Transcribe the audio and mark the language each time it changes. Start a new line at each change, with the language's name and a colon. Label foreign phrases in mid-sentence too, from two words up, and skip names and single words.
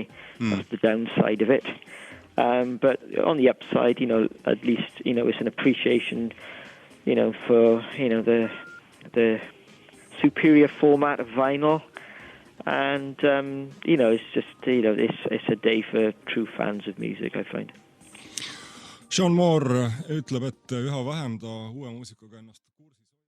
English: That's the downside of it. But on the upside, at least it's an appreciation, for the superior format of vinyl, and it's just it's a day for true fans of music, I find.
Estonian: Sean Moore ütleb, et üha vähem ta uue muusikaga ennast kursis.